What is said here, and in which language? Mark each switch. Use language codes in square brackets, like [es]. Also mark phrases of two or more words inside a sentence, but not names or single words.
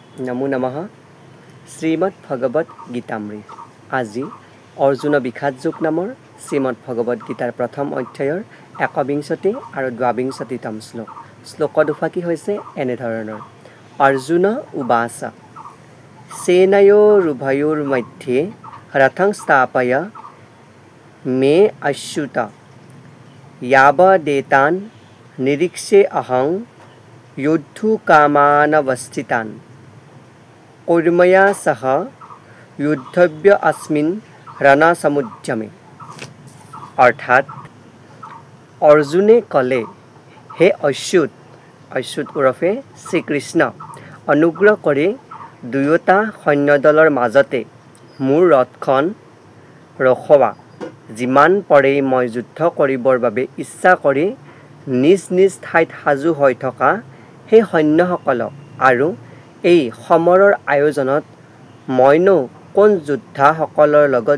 [as] নমো নমঃ শ্ৰীমদ ভগৱত গীতামৃত আজি অৰ্জুন বিষাদ যোগ নামৰ শ্ৰীমদ ভগৱত গীতাৰ প্ৰথম অধ্যায়ৰ ১বিংশতি আৰু ২বিংশতিতম শ্লোকত উফাকি হৈছে এনেধৰণৰ [sa] অৰ্জুন উবাচ সেনয়োৰুভয়োৰ মধ্যে ৰথং স্থাপয় মে অচ্যুত यावदेतान् निरीक्षे अहं योद्धुकामानवस्थितान् कौर्मया सह युद्धव्य अस्मिन् रणसमुद्यमे [as] অৰ্থাৎ অৰ্জুনে ক'লে হে অচ্যুত উৰ্ফে শ্ৰীকৃষ্ণ অনুগ্ৰহ কৰি দুয়োটা সৈন্যদলৰ মাজতে মোৰ ৰথখন ৰখোৱা যিমান পৰে মই যুদ্ধ কৰিবৰ বাবে ইচ্ছা কৰি নিজ নিজ ঠাইত সাজু হৈ থকা সেই সৈন্যসকলক আৰু এই সমৰৰ আয়োজনত মইনো কোন যোদ্ধাসকলৰ লগত